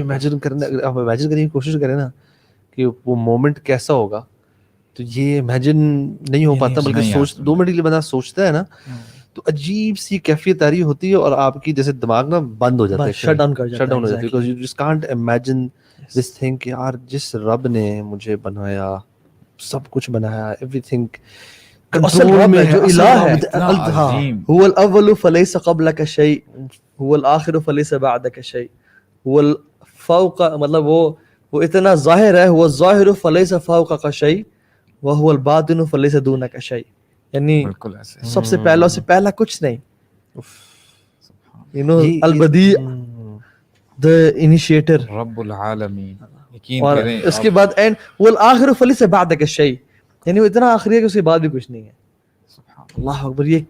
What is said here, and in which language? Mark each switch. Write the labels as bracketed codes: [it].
[ur] Imagine کرنے, آپ imagine کرنے کی کوشش کریں نا کہ وہ مومنٹ کیسا ہوگا, تو یہ امیجن نہیں ہو پاتا, بلکہ سوچ 2 منٹ کے لیے بندہ سوچتا ہے نا تو عجیب سی کیفیت آ رہی ہوتی ہے, اور آپ کی جیسے دماغ نا بند ہو جاتا ہے, شٹ ڈاؤن ہو جاتا ہے, [en] because you just can't imagine this thing [ur] کہ یار جس رب نے مجھے بنایا, سب کچھ بنایا, ایوری تھنگ کنٹرول میں جو الہ ہے, [ar] هو الاول فليس قبلك شيء هو الاخر فليس بعدك شيء هو الفوق, [ur] مطلب وہ اتنا ظاہر ہے, [ar] هو الظاہر فليس فوقك شيء وهو الباطن فليس دونك شيء. [ur] یعنی سب سے پہلا سے پہلا کچھ نہیں, البدیع, [en] the initiator, [ur] رب العالمین, اور اس کے بعد اینڈ [ar] والآخر فلیس بعدک الشیء، [ur] یعنی وہ اتنا آخری ہے کہ اس کے بعد بھی کچھ نہیں ہے. اللہ اکبر.